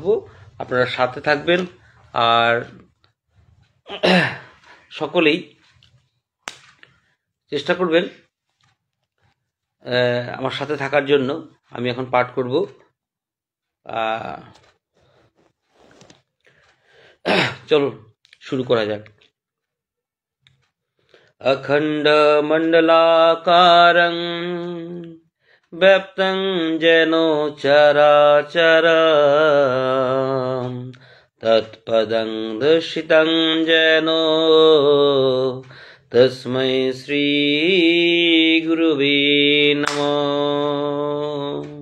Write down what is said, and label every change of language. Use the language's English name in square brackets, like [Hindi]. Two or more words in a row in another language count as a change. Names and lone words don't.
[Bangla] আপনারা সাথে থাকবেন আর সকলেই চেষ্টা করবেন আমার সাথে থাকার জন্য। আমি এখন পাঠ করব। চলো শুরু করা যাক। [Sanskrit] अखंड मंडलाकारं व्याप्तं येन चराचरं तत्पदं दर्शितं येन तस्मै श्री गुरुवे नमः।